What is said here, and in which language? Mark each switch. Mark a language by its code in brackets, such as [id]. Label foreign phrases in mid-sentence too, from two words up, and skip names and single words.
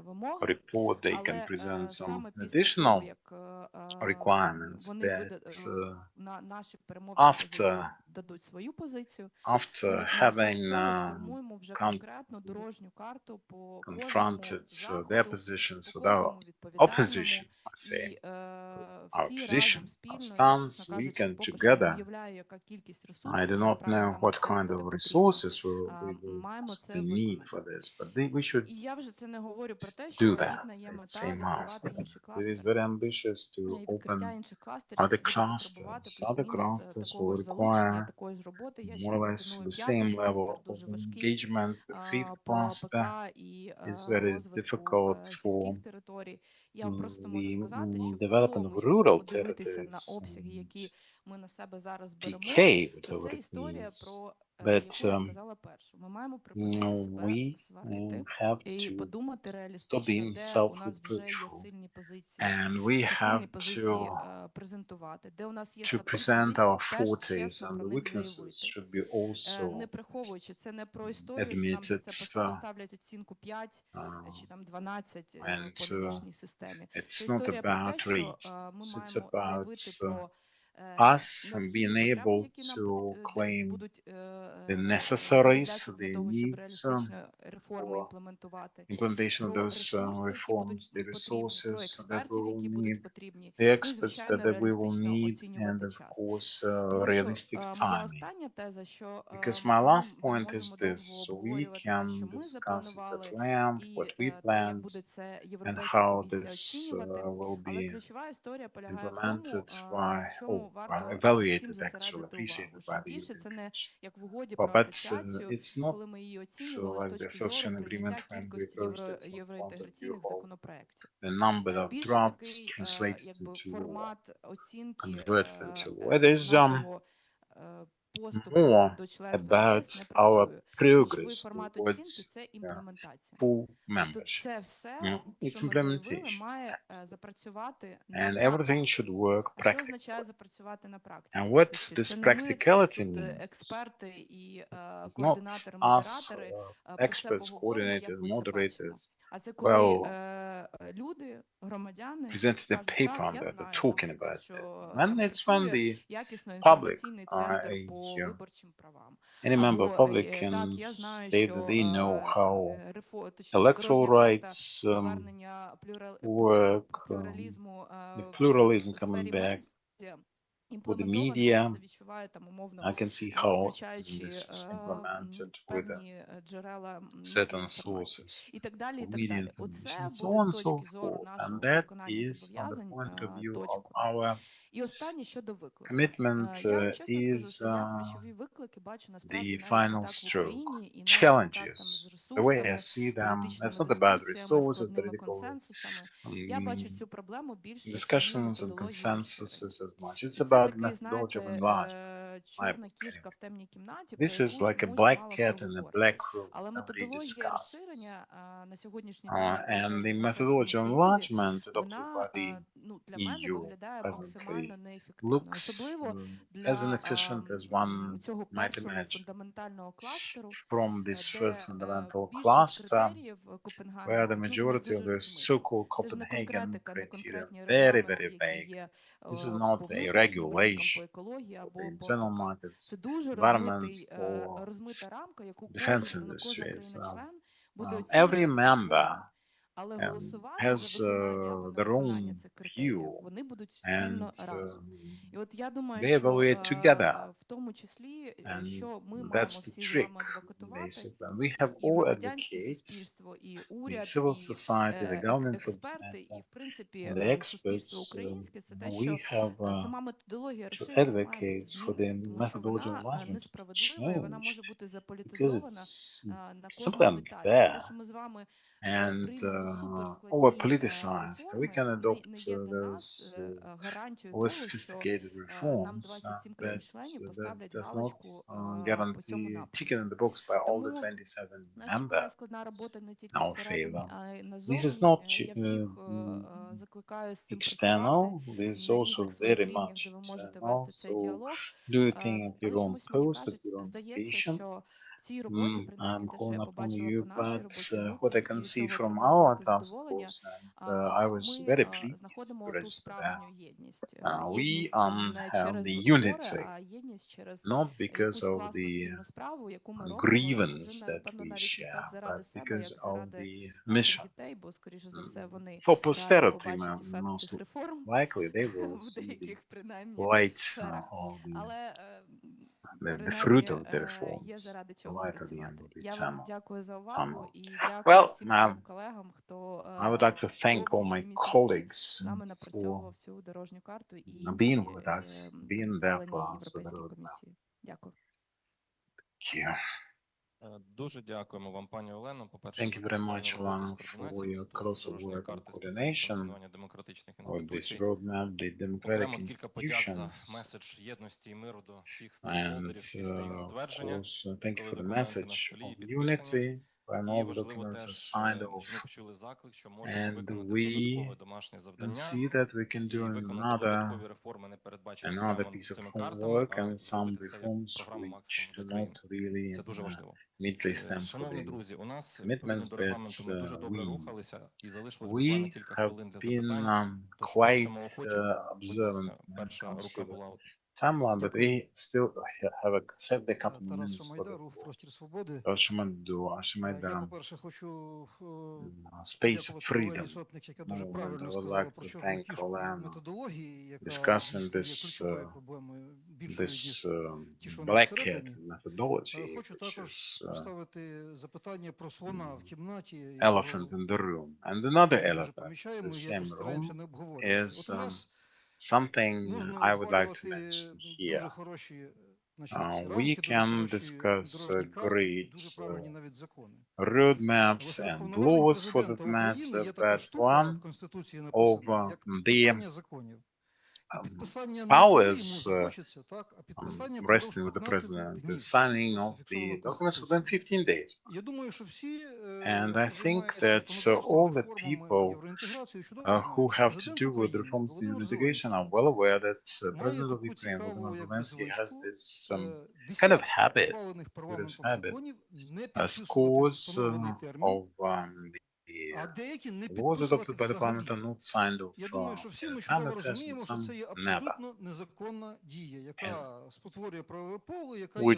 [en] report, they can present some additional requirements, but after [uk] дадуть свою позицію. [en] After [uk] На основі [en] having [uk] цього сформуємо вже конкретну дорожню карту по кожному [en] confronted their [uk] заходу, [en] positions [uk] по [en] with our [uk] кожному відповідальному. [en] opposition, I say, [uk] І [en] our [uk] всі [en] position, [uk] разом [en] our [uk] спільно, я, чесно [en] stance, we [uk] кажучи, [en] can [uk] поки що не [en] together. [uk] уявляю, яка кількість [en] I [uk] ресурсів [en] do not [uk] насправді [en] know [uk] нам [en] what [uk] на це [en] kind [uk] буде [en] of [uk] потрібно. [en] resources we will [uk] Маємо це [en] possibly need for [uk] виконати. [en] this, but we should [uk] І я вже це не говорю про те, [en] do [uk] що [en] that. [uk] амбітна є [en] It's [uk] мета [en] a must. [uk] відкривати інші [en] It is [uk] кластери. [en] very ambitious to [uk] Відкриття [en] open [uk] інших кластерів [en] other [uk] буде потребувати [en] clusters. Other [uk] плюс-мінус [en] clusters [uk] такого [en] will [uk] ж залучення, [en] require [uk] такої ж роботи. Я ще [en] more or less [uk] координую [en] the [uk] п'ятий [en] same level [uk] кластер, [en] of [uk] дуже важкий [en] engagement. The fifth [uk] по АПК [en] cluster [uk] і [en] is very [uk] розвитку [en] difficult for [uk] сільських територій. Я вам просто можу [en] the [uk] сказати, що в [en] development of [uk] цілому, якщо [en] rural [uk] подивитися на [en] territories [uk] обсяги, [en] and [uk] які ми на себе зараз беремо, [en] PK, [uk] то [en] whatever [uk] це [en] it [uk] історія [en] means. [uk] про [en] But [uk] яку я сказала першу. Ми маємо припинити себе [en] we [uk] сварити [en] have [uk] і [en] to [uk] подумати [en] stop [uk] реалістично, [en] being [uk] де у нас вже є [en] self-reproachful. [uk] сильні позиції. [en] And we [uk] Ці [en] have [uk] сильні позиції презентувати, де у нас є [en] to [uk] слабкі [en] present [uk] позиції, [en] our [uk] теж [en] forties, [uk] чесно [en] and [uk] про [en] the [uk] них [en] weaknesses [uk] заявити. [en] should be also [uk] Не приховуючи, це не про історію, що нам за [en] admitted, [uk] це поставлять оцінку 5 чи там 12 [en] and [uk] по нинішній системі. Це [en] it's not [uk] історія про те, [en] about [uk] що [en] race. [uk] ми [en] It's [uk] маємо [en] about [uk] заявити про [en] us [uk] необхідні [en] being [uk] потреби, [en] able [uk] які нам [en] to claim [uk] будуть [en] the necessaries, [uk] знадобляться для [en] the [uk] того, щоб [en] needs [uk] реалістично реформи [en] for [uk] імплементувати, [en] implementation of [uk] про [en] those [uk] ресурси, які [en] reforms, [uk] будуть [en] the [uk] потрібні, про [en] resources that we [uk] експертів, [en] will [uk] які [en] need, [uk] будуть потрібні, [en] the [uk] ну і, [en] experts [uk] звичайно, [en] that we will [uk] реалістично [en] need, and [uk] оцінювати [en] of [uk] час. [en] course, [uk] Тому що [en] realistic [uk] моя [en] timing. [uk] остання теза, що [en] Because my [uk] ми [en] last point [uk] можемо [en] is [uk] довго [en] this: we [uk] обговорювати те, що [en] can [uk] ми [en] discuss it [uk] запланували, [en] at length, [uk] і [en] what we [uk] те, як [en] planned, [uk] буде це [en] and [uk] Європейська [en] how [uk] комісія [en] this [uk] оцінювати. [en] will [uk] Але [en] be [uk] ключова історія полягає в тому, [en] implemented by, [uk] на чому варто всім [en] evaluated, actually [uk] зосередити увагу. [en] appreciated [uk] Що [en] by the [uk] більше це не [en] Europeans. [uk] як в угоді [en] But [uk] про асоціацію, [en] it's not [uk] коли ми її [en] so [uk] оцінювали з [en] like the [uk] точки зору [en] association agreement [uk] прийняття [en] when we [uk] кількості [en] approached it from the point of view [uk] євроінтеграційних [en] of [uk] законопроєктів. [en] the number of [uk] Більше [en] drafts [uk] такий [en] translated [uk] якби [en] into law, [uk] формат оцінки [en] converted into law. It is [uk] нашого поступу [en] more [uk] до членства в ЄС не [en] about our [uk] працює. Ключовий [en] progress [uk] формат оцінки [en] towards [uk] це імплементація. [en] full [uk] Тобто [en] membership. [uk] це все, [en] It's [uk] що ми заявили, [en] implementation. [uk] має запрацювати на [en] And everything [uk] практиці. [en] should work [uk] А що означає [en] practically. [uk] запрacювати на [en] And what [uk] практиці? [en] this [uk] Це не ми [en] practicality [uk] тут [en] means [uk] експерти і [en] is not [uk] координатори, [en] us, [uk] модератори про це [en] experts, [uk] поговоримо, як [en] coordinators, [uk] ми це бачимо. [en] moderators, [uk] А це коли [en] well, [uk] люди, громадяни [en] presented a [uk] скажуть, [en] paper [uk] так, [en] on [uk] я [en] that, [uk] знаю, [en] talking [uk] наприклад, [en] about it. [uk] що [en] And [uk] там [en] it's when [uk] працює [en] the [uk] якісно [en] public, [uk] інформаційний центр по [en] yeah, [uk] виборчим правам. [en] any member of [uk] Або [en] public can [uk] так, я знаю, [en] say [uk] що [en] that they know how [uk] точніше, [en] electoral [uk] дорожня карта [en] rights [uk] повернення [en] work, [uk] плюралізму [en] the [uk] в [en] pluralism coming [uk] сфері [en] back [uk] медіа [en] for the [uk] імплементовано, [en] media. [uk] це відчуває там умовно, [en] I can see how [uk] включаючи [en] this is implemented with [uk] певні джерела [en] certain [uk] інформації. [en] sources [uk] І так далі, і [en] of [uk] так [en] media [uk] далі. [en] information, [uk] Оце [en] so [uk] буде [en] on [uk] з [en] and so [uk] точки зору [en] forth. And [uk] нашого [en] that [uk] виконання [en] is from the [uk] зобов'язань [en] point of view of [uk] точкою. [en] our [uk] І останнє щодо викликів. [en] commitment [uk] Я вам чесно скажу, [en] is [uk] що я ключові виклики бачу насправді [en] the [uk] навіть [en] final [uk] не так в [en] stroke. [uk] Україні і навіть не так там з [en] Challenges, the way I [uk] ресурсами, [en] see them, it's [uk] політичними [en] not about [uk] дискусіями, [en] resources, [uk] складними [en] political [uk] консенсусами. Я бачу цю проблему більше в самій [en] discussions and [uk] методології розширення. [en] consensuses as much. It's [uk] І це [en] about [uk] такий, [en] methodology of [uk] знаєте, [en] enlargement. [uk] чорна кішка в темній кімнаті, про [en] This is [uk] яку [en] like a [uk] чомусь [en] black [uk] мало [en] cat [uk] хто [en] in a [uk] говорить. [en] black room. [uk] Але [en] Nobody [uk] методологія [en] discusses. [uk] розширення на сьогоднішній день, яка є [en] And [uk] в [en] the [uk] Європейському [en] methodology of [uk] Союзі, [en] enlargement adopted [uk] вона [en] by the [uk] для мене [en] EU [uk] виглядає [en] presently [uk] максимально неефективною. [en] looks [uk] Особливо [en] as [uk] для [en] inefficient as one [uk] цього [en] might [uk] першого [en] imagine. [uk] фундаментального кластеру, [en] From this [uk] де [en] first fundamental [uk] більшість [en] cluster, [uk] критеріїв [en] where the [uk] копенгагенських, вони ж [en] majority of [uk] дуже [en] the [uk] розмиті. [en] so-called [uk] Це ж не [en] Copenhagen [uk] конкретика, не [en] criteria [uk] конкретні [en] very, [uk] регламенти, [en] very [uk] які [en] vague. [uk] є [en] This is [uk] по [en] not a [uk] внутрішнім ринкам, по [en] regulation [uk] екології [en] for [uk] або [en] the [uk] по [en] internal [uk] АПК. [en] markets, [uk] Це дуже [en] environment, or [uk] розмита рамка, яку [en] defense [uk] кожна [en] industries. [uk] країна-член буде [en] Every [uk] оцінювати по-своєму. [en] member [uk] Але голосувати [en] has [uk] за виконання або [en] their [uk] невиконання [en] own [uk] цих критеріїв [en] view, [uk] вони будуть [en] and [uk] спільно разом. І от я думаю, [en] they [uk] що [en] evaluate together. [uk] в тому числі, [en] And [uk] що ми маємо [en] that's the [uk] всі з [en] trick, [uk] вами адвокатувати, [en] basically. We have [uk] і [en] all [uk] громадянське [en] advocates, [uk] суспільство, і [en] the [uk] уряд, [en] civil [uk] і [en] society, the government [uk] експерти, і, в принципі, [en] and the [uk] суспільство [en] experts. [uk] українське, це те, [en] We [uk] що [en] have [uk] сама методологія [en] to [uk] розширення має бути [en] advocate for the [uk] змінена, тому що [en] methodology of [uk] вона [en] enlargement [uk] несправедлива і вона може [en] changed [uk] бути [en] because [uk] заполітизована [en] it's [uk] на [en] simply [uk] кожному етапі. [en] unfair. [uk] Те, що ми з вами [en] And [uk] приймемо суперскладні [en] over-politicized. We can [uk] реформи, [en] adopt [uk] не є для нас [en] those [uk] гарантією того, що [en] over-sophisticated [uk] нам [en] reforms, [uk] 27 [en] but [uk] країн-членів [en] that [uk] поставлять [en] does not [uk] галочку по цьому [en] guarantee [uk] напрямку. [en] chicken in the box by all the [uk] Тому [en] 27 [uk] нас чекає [en] members [uk] складна робота не тільки [en] in our [uk] всередині, [en] favor. [uk] а й [en] This is [uk] назовні. [en] not [uk] Я всіх закликаю з цим [en] external. [uk] працювати [en] This is [uk] на [en] also [uk] різних своїх [en] very [uk] рівнях, [en] much [uk] де ви можете [en] internal. [uk] вести цей [en] So [uk] діалог. [en] do your thing at [uk] Але [en] your own [uk] чомусь мені [en] post, at your own [uk] здається, [en] station. [uk] що В цій роботі, [en] I'm [uk] принаймні, те, що [en] calling [uk] я [en] upon [uk] побачила [en] you, [uk] по нашій [en] but [uk] робочій [en] what I [uk] групі, [en] can [uk] і [en] see [uk] цього [en] from [uk] отримала [en] our [uk] велике [en] task [uk] задоволення, [en] force, and I was [uk] ми [en] very pleased [uk] знаходимо [en] to [uk] ту [en] register that. [uk] справжню єдність. [en] We [uk] Єдність не [en] have [uk] через [en] the [uk] збори, [en] unity, [uk] а єдність через [en] not because [uk] якусь [en] of [uk] класну [en] the [uk] спільну справу, яку ми робимо, [en] grievance [uk] вже, [en] that [uk] напевно, [en] we [uk] навіть не так [en] share, [uk] заради [en] but [uk] себе, [en] because [uk] як [en] of [uk] заради [en] the [uk] наших [en] mission. [uk] дітей, бо, скоріше за все, вони [en] For [uk] реально [en] posterity, [uk] побачать ефект [en] most [uk] цих реформ [en] likely they will [uk] в [en] see the [uk] деяких, принаймні, [en] light [uk] сферах. [en] of [uk] Але [en] the fruit [uk] принаймні [en] of the [uk] є [en] reforms, [uk] заради [en] the [uk] чого [en] light at the end [uk] працювати. [en] of the [uk] Я вам [en] tunnel. [uk] дякую за увагу і дякую [en] Well, [uk] всім своїм колегам, хто [en] I would like to thank all [uk] довгі [en] my [uk] ці місяці [en] colleagues [uk] з нами [en] for [uk] напрацьовував цю дорожню карту і [en] being [uk] інші [en] with us, being there [uk] представлені [en] for us with the [uk] Європейській [en] roadmap. [uk] комісії. Дякую. [en] Thank you. [uk] Дуже дякуємо вам, пані Олено. По-перше, [en] Thank [uk] за [en] you very [uk] колосальну [en] much, [uk] роботу з [en] Alana, for [uk] координації, [en] your [uk] підготовки [en] close [uk] дорожньої [en] work and [uk] карти з підтримки [en] coordination [uk] функціонування демократичних [en] of this [uk] інституцій. [en] roadmap, the democratic [uk] Окремо кілька подяк за [en] institutions. [uk] меседж єдності і миру до всіх [en] And [uk] стейкхолдерів після їх [en] of [uk] затвердження, [en] course, thank you [uk] коли [en] for the [uk] документи на [en] message [uk] столі і [en] of [uk] підписані. [en] unity when [uk] І [en] all the [uk] важливо [en] documents are [uk] теж, [en] signed off. [uk] що ми почули заклик, що можемо [en] And [uk] виконати [en] we [uk] додаткове домашнє [en] can [uk] завдання [en] see that we can [uk] і [en] do [uk] виконати додаткові реформи, не передбачені [en] another [uk] прямо [en] piece of [uk] цими картами, [en] homework [uk] а [en] and some [uk] зробити це як [en] reforms [uk] програму [en] which [uk] максимум [en] do [uk] для країни. [en] not really [uk] Це дуже важливо. [en] immediately stem for [uk] Шановні [en] the [uk] друзі, у нас відповідно [en] commitments, [uk] до [en] but [uk] регламенту ми дуже добре [en] we [uk] рухалися і залишилось буквально [en] we [uk] кілька [en] have [uk] хвилин для [en] been [uk] запитань. Тож [en] quite [uk] просимо охочих. Будь [en] observant [uk] ласка, [en] when it [uk] перша [en] comes to [uk] рука [en] the [uk] була. [en] timeline, but we still have saved a couple of [uk] Тарас [en] minutes for [uk] Шамайда, [en] the [uk] рух Простір Свободи. Я, [en] Ashmeda [uk] по-перше, хочу [en] space of [uk] подякувати Олені [en] freedom [uk] Сотник, яка дуже [en] movement. I [uk] правильно [en] would [uk] сказала [en] like [uk] про [en] to [uk] чорну [en] thank [uk] кішку [en] Olena [uk] методології, яка [en] discussing [uk] дійсно є [en] this [uk] ключовою проблемою, більшою, [en] this [uk] ніж ті, що у нас [en] black cat [uk] всередині. [en] methodology, [uk] Хочу [en] which [uk] також [en] is [uk] поставити запитання про слона в кімнаті, [en] elephant in the room, and another [uk] ми дуже [en] elephant in [uk] помічаємо, [en] the [uk] якось [en] same room [uk] стараємося не обговорювати. От у [en] is [uk] нас [en] something [uk] можна [en] I would like to [uk] обговорювати [en] mention [uk] дуже [en] here. [uk] хороші [en] We [uk] рамки, дуже [en] can [uk] хороші [en] discuss [uk] дорожні карти і [en] great [uk] дуже правильні навіть закони. [en] roadmaps [uk] Серед [en] and [uk] повноважень [en] laws for that [uk] президента України [en] matter, [uk] є така [en] but [uk] штука в [en] one [uk] Конституції [en] of [uk] написана, як [en] the [uk] підписання законів. І підписання не коли йому [en] powers [uk] захочеться, так, а підписання впродовж [en] resting with the [uk] 15 [en] president is [uk] днів. [en] signing [uk] Це [en] of [uk] зафіксовано [en] the documents within [uk] Конституцією. [en] 15 days. [uk] Я думаю, що всі, [en] And I [uk] хто [en] think [uk] займається [en] that [uk] законодавством, [en] all the [uk] реформами, [en] people [uk] євроінтеграцією, чудово [en] who [uk] знають, що [en] have to [uk] президент [en] do with [uk] України [en] reforms in [uk] Володимир [en] litigation are [uk] Зеленський [en] well aware that [uk] має [en] President of [uk] таку [en] Ukraine, [uk] цікаву [en] Volodymyr [uk] якби [en] Zelensky, has [uk] звичку [en] this kind of [uk] десятки [en] habit, [uk] ухвалених [en] this [uk] парламентом [en] habit, [uk] законів не підписувати в [en] scores [uk] встановлений термін, [en] of [uk] а деякі не [en] the laws adopted [uk] підписувати [en] by the parliament [uk] взагалі. [en] are not signed off [uk] Я думаю, що всі ми [en] time [uk] чудово [en] at present, [uk] розуміємо, що [en] some [uk] це є [en] never. [uk] абсолютно незаконна дія, яка спотворює правове поле, яка є,